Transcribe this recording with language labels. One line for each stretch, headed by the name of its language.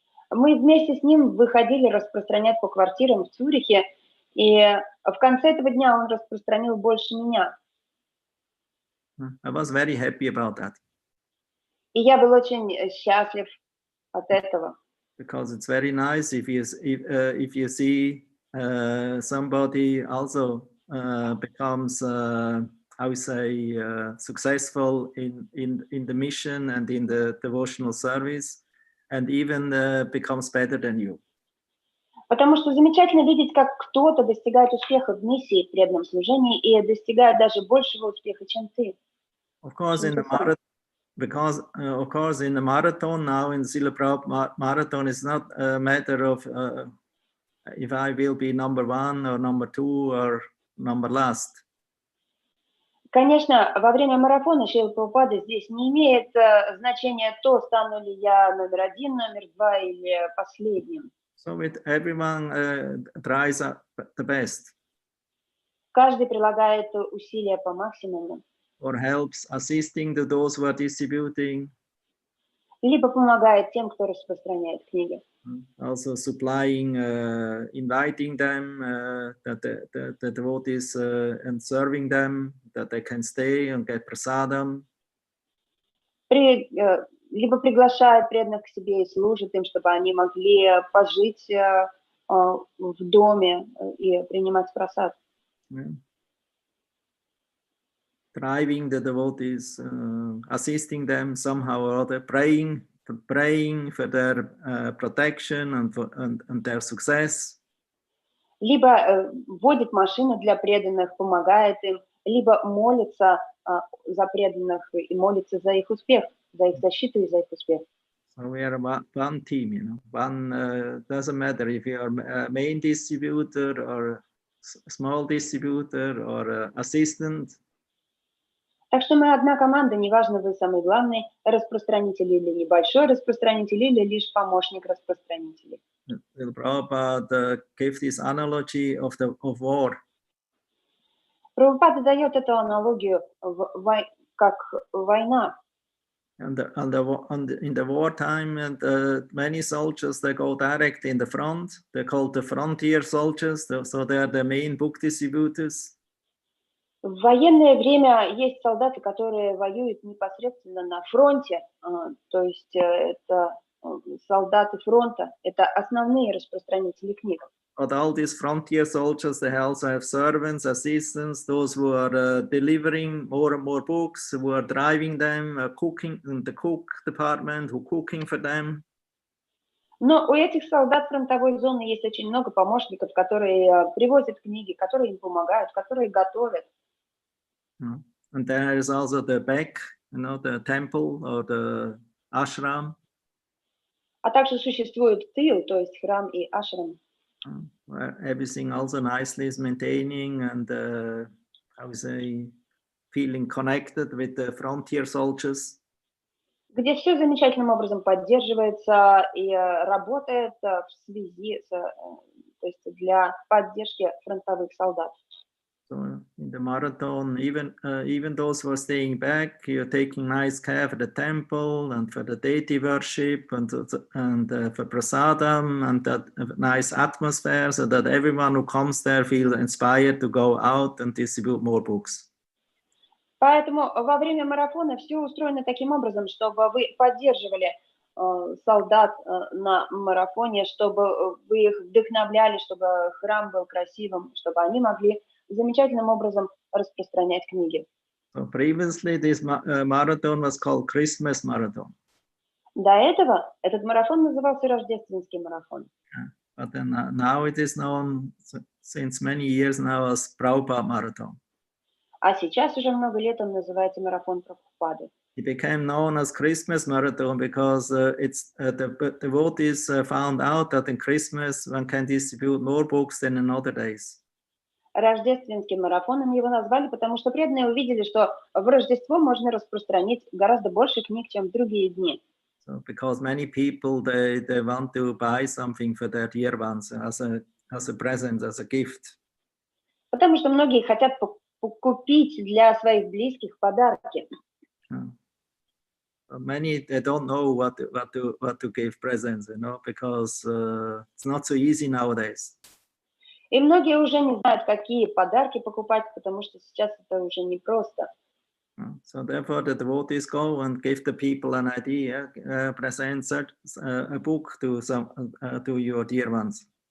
Russian: Мы вместе с ним выходили распространять по квартирам в Цюрихе, и в конце этого дня он распространил больше меня.
English: I was very happy about that.
Russian: И я был очень счастлив от этого.
English: Because it's very nice if you see somebody also becomes how we say successful in the mission and in the devotional service, and even becomes better than you.
Russian: Потому что замечательно видеть, как кто-то достигает успеха в миссии, в преданном служении, и достигает даже большего успеха, чем ты.
English: Of course, in the marathon, because of course in the marathon now, in the Srila Prabhupada marathon, it's not a matter of if I will be number 1 or number 2 or number last.
Russian: Конечно, во время марафона Шрила Прабхупады здесь не имеет значения то, стану ли я номер 1, номер 2 или последним.
English: So with everyone tries the best.
Russian: Каждый прилагает усилия по максимуму.
English: Or helps assisting to those who are distributing.
Russian: Либо помогает тем, кто распространяет книги.
English: Also supplying, inviting them, that the devotees and serving them, that they can stay and get prasadam.
Russian: Либо приглашает преданных к себе и служит им, чтобы они могли пожить в доме и принимать прасад.
English: Driving the devotees, assisting them somehow or other, praying for their protection and their success.
Russian: Либо водит машины для преданных, помогает им, либо молится за преданных и молится за их успех, за их защиту и за их успех.
English: So we are one team, you know. One doesn't matter if you are a main distributor or small distributor or assistant.
Russian: Так что мы одна команда, неважно, вы самый главный распространитель или небольшой распространитель, или лишь помощник распространителей.
English: Prabhupada gave this analogy of war.
Russian: Прабхупада дает эту аналогию как война.
English: And in the wartime, many soldiers, they go direct in the front. They're called the frontier soldiers, so they are the main book distributors.
Russian: В военное время есть солдаты, которые воюют непосредственно на фронте, то есть это солдаты фронта, это основные распространители книг.
English: But all these frontier soldiers, they also have servants, assistants, those who are delivering more and more books, who are driving them, cooking in the cook department, who cooking for them.
Russian: Но у этих солдат фронтовой зоны есть очень много помощников, которые привозят книги, которые им помогают, которые готовят.
English: And there is also the back, the temple or the ashram.
Russian: А также существует тыл, то есть храм и ашрам.
English: Where everything also nicely is maintaining and how we say, feeling connected with the frontier soldiers.
Russian: где все замечательным образом поддерживается и работает в связи с, то есть для поддержки фронтовых солдат.
English: So in the marathon, even those who are staying back, you're taking nice care for the temple and for the deity worship and for prasadam and that nice atmosphere, so that everyone who comes there feels inspired to go out and distribute more books.
Russian: Поэтому во время марафона все устроено таким образом, чтобы вы поддерживали солдат на марафоне, чтобы вы их вдохновляли, чтобы храм был красивым, чтобы они могли замечательным образом распространять книги.
English: So previously, this marathon was called Christmas marathon.
Russian: До этого этот марафон назывался Рождественский марафон.
English: But then now it is known since many years now as Prabhupada marathon.
Russian: А сейчас уже много лет он называется марафон Прабхупады.
English: It became known as Christmas marathon because the devotees found out that in Christmas one can distribute more books than in other days.
Russian: Рождественским марафоном его назвали, потому что преданные увидели, что в Рождество можно распространить гораздо больше книг, чем в другие дни.
English: So because many people they want to buy something for their dear ones as a present, as a gift.
Russian: Потому что многие хотят купить для своих близких подарки.
English: Many they don't know what to give presents, because it's not so easy nowadays.
Russian: И многие уже не знают, какие подарки покупать, потому что сейчас это уже непросто.
English: So therefore the devotees go and give the people an idea, present a book to your dear ones.